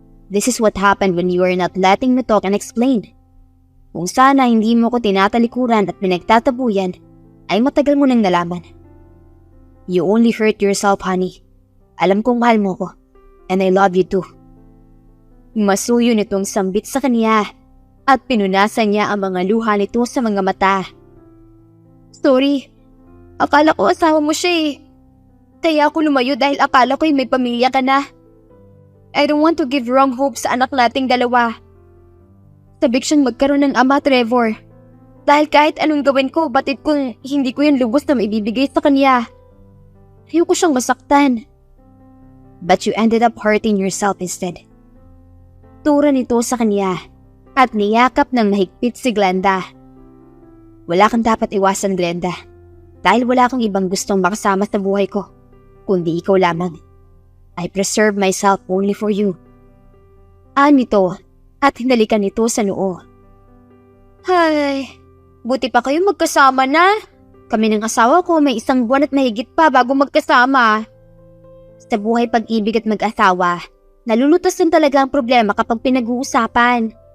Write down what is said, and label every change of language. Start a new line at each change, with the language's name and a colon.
English: This is what happened when you are not letting me talk and explain.
Filipino: Kung sana hindi mo ko tinatalikuran at pinagtatabuyan, ay matagal mo nang nalaman.
English: You only hurt yourself, honey.
Filipino: Alam kong mahal mo ko,
English: and I love you too.
Filipino: Masuyo nitong sambit sa kanya at pinunasan niya ang mga luha nito sa mga mata. Sorry, akala ko asawa mo siya eh. Kaya ako lumayo dahil akala ko may pamilya ka na.
English: I don't want to give wrong hope
Filipino: sa anak nating dalawa. Sabik siyang magkaroon ng ama, Trevor. Dahil kahit anong gawin ko, batid kung hindi ko yung lubos na maibibigay sa kanya. Ayoko siyang masaktan.
English: But you ended up hurting yourself instead.
Filipino: Tura nito sa kanya at niyakap ng mahigpit si Glenda. Wala kang dapat iwasan, Glenda. Dahil wala kang ibang gustong makasama sa buhay ko, kundi ikaw lamang.
English: I preserve myself only for you.
Filipino: Nito at hinalikan nito sa noo. Hay, buti pa kayo magkasama na. Kami ng asawa ko may 1 buwan at mahigit pa bago magkasama. Sa buhay pag-ibig at mag-asawa, nalulutas din talaga ang problema kapag pinag-uusapan.